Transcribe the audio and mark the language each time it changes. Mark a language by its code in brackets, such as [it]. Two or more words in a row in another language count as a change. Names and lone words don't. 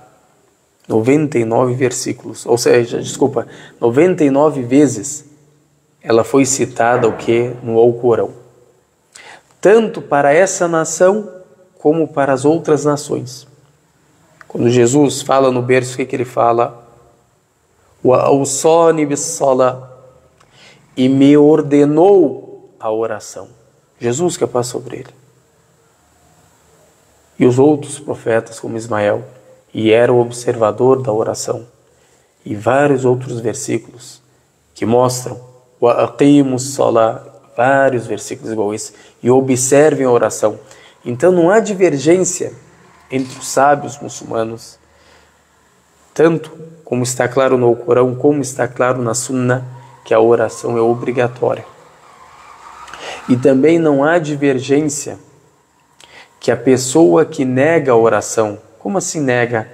[pt] 99 versículos, ou seja, 99 vezes ela foi citada o que? No Alcorão. Tanto para essa nação como para as outras nações. Quando Jesus fala no berço, o que ele fala? [ar] وَأَوْصَانِ بِالصَّلَاةِ [pt] e me ordenou a oração. Jesus que passa sobre ele. E os outros profetas, como Ismael, e era o observador da oração. E vários outros versículos que mostram [ar] وَأَقِيمُوا الصَّلَاةِ, [pt] vários versículos igual esse, e observem a oração. Então não há divergência entre os sábios muçulmanos, tanto como está claro no Alcorão, como está claro na Sunna, que a oração é obrigatória. E também não há divergência que a pessoa que nega a oração, como assim nega?